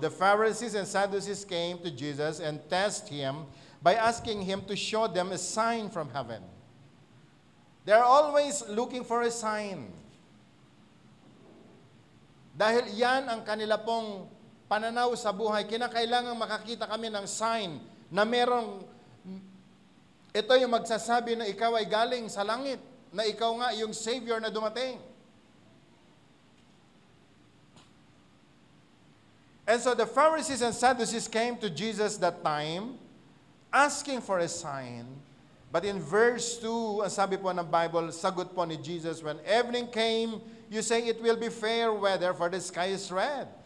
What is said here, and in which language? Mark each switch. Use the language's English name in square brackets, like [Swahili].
[English] The Pharisees and Sadducees came to Jesus and tested him by asking him to show them a sign from heaven. They are always looking for a sign. [Filipino] Dahil yan ang kanila pong pananaw sa buhay, kinakailangan makakita kami ng sign na merong, ito yung magsasabi na ikaw ay galing sa langit, na ikaw nga yung Savior na dumating. [English] And so the Pharisees and Sadducees came to Jesus that time, asking for a sign. But in verse 2, [Filipino] ang sabi po ng Bible, sagot po ni Jesus, [English] when evening came, you say it will be fair weather, for the sky is red.